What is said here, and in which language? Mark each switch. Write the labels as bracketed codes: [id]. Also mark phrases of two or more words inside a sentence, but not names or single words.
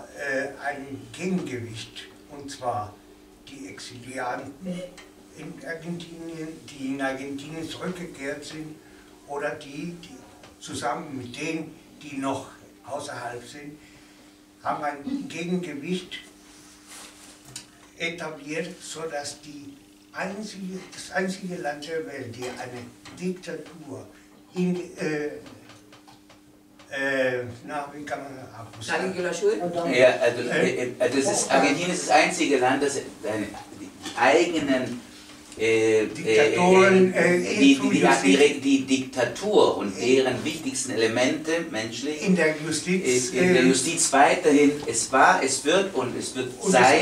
[de] ein Gegengewicht, und zwar die Exilianten in Argentinien, die in Argentinien zurückgekehrt sind, oder die zusammen mit denen, die noch außerhalb sind, haben ein Gegengewicht etabliert, sodass das einzige Land der Welt, die eine Diktatur wie kann man das [es] ¿Alguien que lo ayude? [de] Argentinien ist das einzige Land, das die eigenen die Diktatur und deren wichtigsten Elemente menschlich in der Justiz weiterhin, es wird sein,